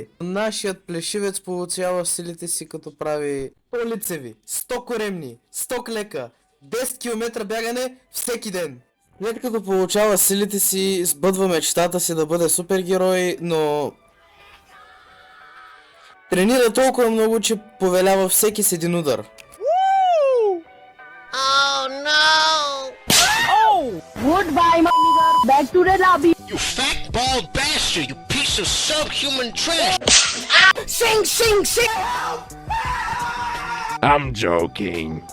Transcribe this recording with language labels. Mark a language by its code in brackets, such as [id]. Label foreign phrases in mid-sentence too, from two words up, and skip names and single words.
[bg] Нашият плешивец получава силите си като прави 100 лицеви, 100 коремни, 100 клека, 10 км бягане всеки ден. След като получава силите си, сбъдва мечтата си да бъде супергерой, но... тренира толкова много, че повелява всеки с един удар. [en] Oh no! Goodbye, my nigga. Back to the lobby. You fat bald bastard, you piece of subhuman trash! Sing, sing, sing! I'm joking.